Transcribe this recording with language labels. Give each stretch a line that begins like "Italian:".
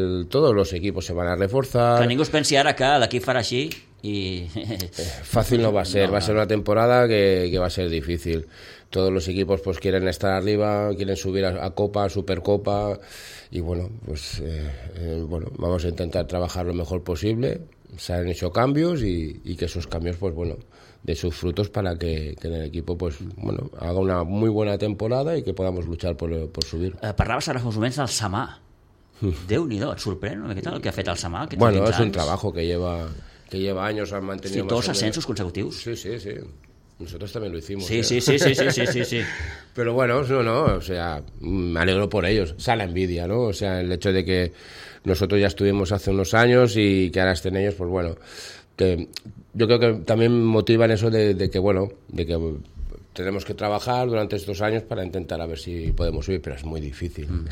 Spanish: Todos los equipos se van a reforzar.
Catalan: Que ningú es pensi ara que l'equip farà així i... Fàcil no va ser, no, va ser una temporada que va ser difícil.
Spanish: Todos los equipos pues quieren estar arriba, quieren subir a Copa, a Supercopa, y bueno, pues bueno, vamos a intentar trabajar lo mejor posible. Se han hecho cambios y que esos cambios, pues bueno, de sus frutos para que el equipo pues bueno haga una muy buena temporada y que podamos luchar por subir.
Catalan: Parlaves ara fa uns moments del Samà. Déu-n'hi-do, et sorprèn una miqueta el que ha fet el Samà?
Spanish: Bueno, és un trabajo que lleva años, han mantenido...
Catalan: Sí, dos ascensos consecutius.
Spanish: Sí, sí, sí. Nosotros también lo hicimos. Sí, ¿eh? Sí. Pero bueno, no, o sea, me alegro por ellos. O sea, la envidia, ¿no? O sea, el hecho de que nosotros ya estuvimos hace unos años y que ahora estén ellos, pues bueno, que yo creo que también motivan eso de que, bueno, de que tenemos que trabajar durante estos años para intentar a ver si podemos subir, pero es muy difícil. Mm.